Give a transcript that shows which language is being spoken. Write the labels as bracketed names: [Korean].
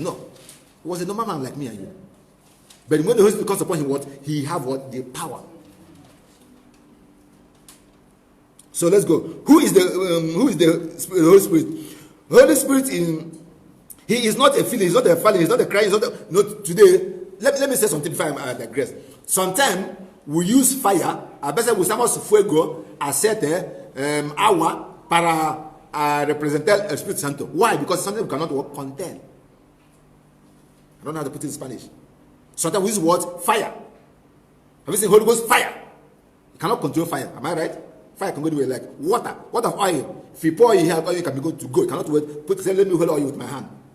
[English] No, he was a normal man like me and you. But when the Holy Spirit comes upon him, he have the power. So let's go. Who is the Holy Spirit? Holy Spirit he is not a feeling, he's not a feeling, he's not a crying, he's not today. Let me say something before I digress. Sometimes we use fire. [Spanish] A veces usamos fuego, aceite, agua para representar el Espíritu Santo. [English] Why? Because something we cannot contain. I don't know how to put it in Spanish. Sometimes we use what? Fire. Have you seen Holy Ghost? Fire. You cannot control fire. Am I right? Fire can go anywhere like water. What of oil? If you pour oil, oil can be good to go. You cannot wait. Say, let me hold oil with my hand.